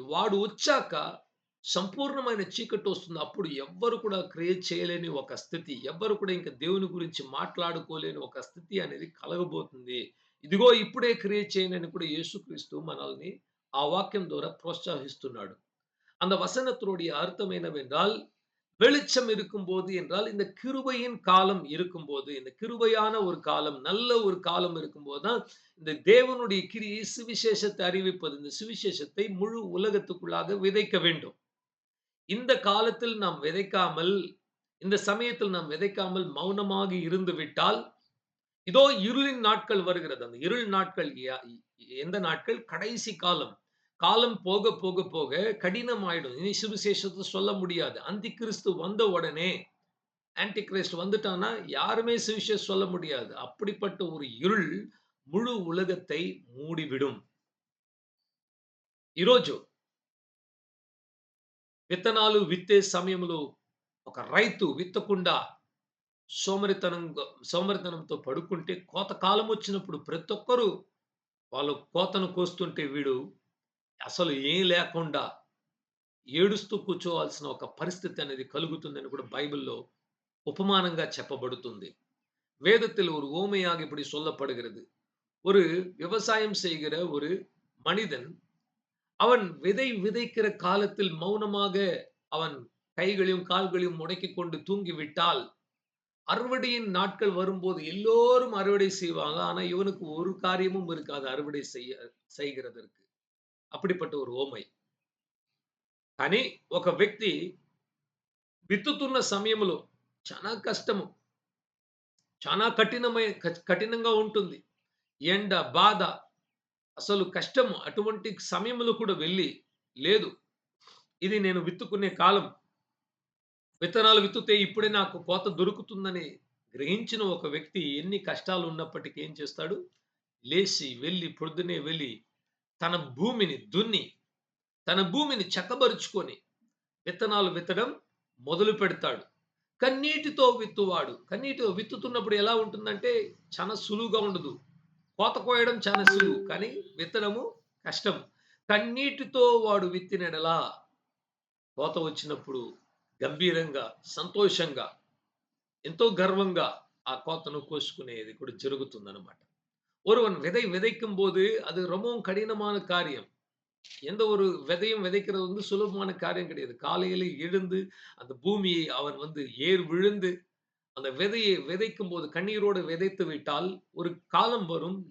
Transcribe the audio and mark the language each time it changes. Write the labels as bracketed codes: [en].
[te] వాడు వచ్చాక సంపూర్ణమైన చీకటి వస్తుంది. అప్పుడు ఎవ్వరు కూడా క్రియ చేయలేని ఒక స్థితి, ఎవ్వరు కూడా ఇంక దేవుని గురించి మాట్లాడుకోలేని ఒక స్థితి అనేది కలగబోతుంది. ఇదిగో ఇప్పుడే క్రియ చేయండి అని కూడా యేసుక్రీస్తు మనల్ని ఆ వాక్యం ద్వారా ప్రోత్సహిస్తున్నాడు. [ta] அந்த வசனத்தினுடைய அர்த்தம் என்னவென்றால், வெளிச்சம் இருக்கும்போது என்றால், இந்த கிருபையின் காலம் இருக்கும்போது, இந்த கிருபையான ஒரு காலம், நல்ல ஒரு காலம் இருக்கும்போது தான், இந்த தேவனுடைய கிரியை சுவிசேஷத்தை அறிவிப்பது. இந்த சுவிசேஷத்தை முழு உலகத்துக்குள்ளாக விதைக்க வேண்டும். இந்த காலத்தில் நாம் விதைக்காமல், இந்த சமயத்தில் நாம் விதைக்காமல் மௌனமாக இருந்து விட்டால், இதோ இருளின் நாட்கள் வருகிறது. அந்த இருள் நாட்கள் எந்த நாட்கள்? கடைசி காலம். காலம் போக போக போக கடினமாயிடும். இனி சுவிசேஷத்தை சொல்ல முடியாது. அந்தி கிறிஸ்து வந்த உடனே ஆன்டி கிறிஸ்ட் வந்துட்டான்னா யாருமே சுவிசேஷம் சொல்ல முடியாது. அப்படிப்பட்ட ஒரு இருள் முழு உலகத்தை மூடிவிடும். [te] ఈరోజు విత్తనాలు విత్తే సమయంలో ఒక రైతు విత్తకుండా సోమరితనంతో పడుకుంటే కోత కాలం వచ్చినప్పుడు ప్రతి ఒక్కరు వాళ్ళు కోతను కోస్తుంటే వీడు అసలు ఏం లేకుండా ఏడుస్తూ కూర్చోవాల్సిన ఒక పరిస్థితి అనేది కలుగుతుందని కూడా బైబిల్‌లో உபமானங்கா చెప్పబడుతుంది. [ta] வேதத்தில் ஒரு உவமையாக இப்படி சொல்லப்படுகிறது. ஒரு விவசாயம் செய்கிற ஒரு மனிதன், அவன் விதை விதைக்கிற காலத்தில் மௌனமாக அவன் கைகளையும் கால்களையும் முடக்கிக் கொண்டு தூங்கிவிட்டால், அறுவடையின் நாட்கள் வரும்போது எல்லோரும் அறுவடை செய்வாங்க. ஆனா இவனுக்கு ஒரு காரியமும் இருக்காது அறுவடை செய்கிறதற்கு. அப்படிப்பட்ட ஒரு உவமை. [te] కానీ ఒక వ్యక్తి విత్తుతున్న సమయంలో చాలా కష్టము. చాలా కఠినంగా ఉంటుంది. ఎండ, బాధ, అసలు కష్టము. అటువంటి సమయంలో కూడా వెళ్లి, లేదు ఇది నేను విత్తుకునే కాలం. విత్తనాలు విత్తుతే ఇప్పుడే నాకు కోత దొరుకుతుందని గ్రహించిన ఒక వ్యక్తి ఎన్ని కష్టాలు ఉన్నప్పటికీ ఏం చేస్తాడు? లేచి వెళ్లి పొద్దున్నే వెళ్లి తన భూమిని దున్ని, తన భూమిని చక్కబరుచుకొని విత్తనాలు విత్తడం మొదలు పెడతాడు. కన్నీటితో విత్తువాడు. కన్నీటితో విత్తుతున్నప్పుడు ఎలా ఉంటుందంటే చాలా సులువుగా ఉండదు. కోత కోయడం చాలా సులువు. కానీ విత్తడము కష్టం. కన్నీటితో వాడు విత్తిన యెడల కోత వచ్చినప్పుడు గంభీరంగా, సంతోషంగా, ఎంతో గర్వంగా ఆ కోతను కోసుకునేది కూడా జరుగుతుందన్నమాట. [ta] ஒருவன் விதை விதைக்கும்போது அது ரொம்பவும் கடினமான காரியம். எந்த ஒரு விதையும் விதைக்கிறது வந்து சுலபமான காரியம் கிடையாது. காலையில எழுந்து அந்த பூமியை அவன் வந்து ஏர் விழுந்து அந்த விதையை விதைக்கும்போது கண்ணீரோடு விதைத்து விட்டால் ஒரு காலம் வரும்.